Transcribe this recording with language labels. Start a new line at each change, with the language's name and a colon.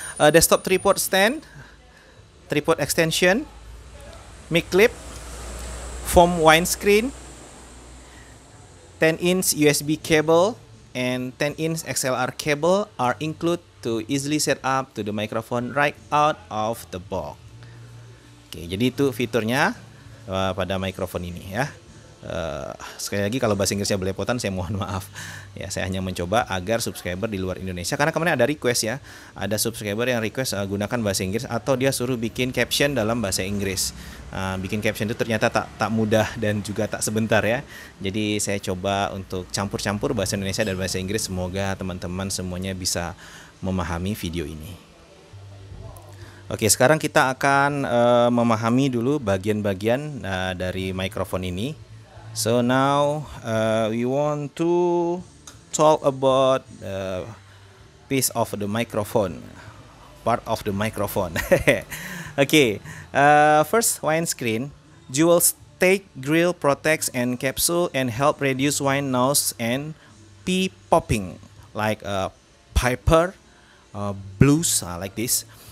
English: Desktop tripod stand, tripod extension, mic clip, foam windscreen, 10-inch USB cable and 10-inch XLR cable are included to easily set up to the microphone right out of the box.
Indonesian: Oke, jadi itu fiturnya pada mikrofon ini ya. Sekali lagi kalau bahasa Inggrisnya belepotan saya mohon maaf. Ya, saya hanya mencoba agar subscriber di luar Indonesia, karena kemarin ada request ya. Ada subscriber yang request gunakan bahasa Inggris atau dia suruh bikin caption dalam bahasa Inggris. Bikin caption itu ternyata tak mudah dan juga tak sebentar ya. Jadi saya coba untuk campur-campur bahasa Indonesia dan bahasa Inggris. Semoga teman-teman semuanya bisa memahami video ini. Oke, sekarang kita akan memahami dulu bagian-bagian dari mikrofon ini.
English: So now we want to talk about piece of the microphone, part of the microphone. Okay, first windscreen, dual stage grill protects and capsule and help reduce wind noise and pee popping like Piper, blues like this.